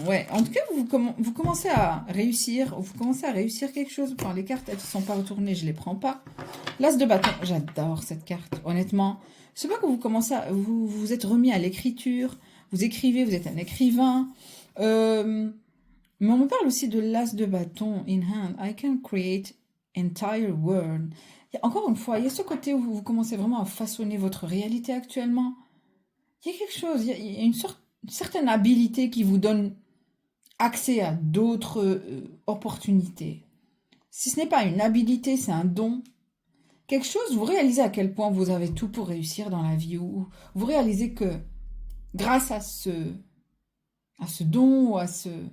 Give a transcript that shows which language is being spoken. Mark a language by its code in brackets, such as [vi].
[fr] Ouais, en tout cas, vous commencez à réussir. Vous commencez à réussir quelque chose. Enfin, les cartes, elles ne sont pas retournées, je les prends pas. L'as de bâton, j'adore cette carte, honnêtement. Je sais pas que vous commencez à, vous êtes remis à l'écriture, vous écrivez, vous êtes un écrivain. Euh, mais on me parle aussi de l'as de bâton [en] in hand. I can create entire world. [fr] Encore une fois, il y a ce côté où vous commencez vraiment à façonner votre réalité actuellement. Il y a quelque chose, il y a une certaine habilité qui vous donne accès à d'autres opportunités. Si ce n'est pas une habilité, c'est un don. Quelque chose, vous réalisez à quel point vous avez tout pour réussir dans la vie, ou vous réalisez que grâce à ce don ou à ce...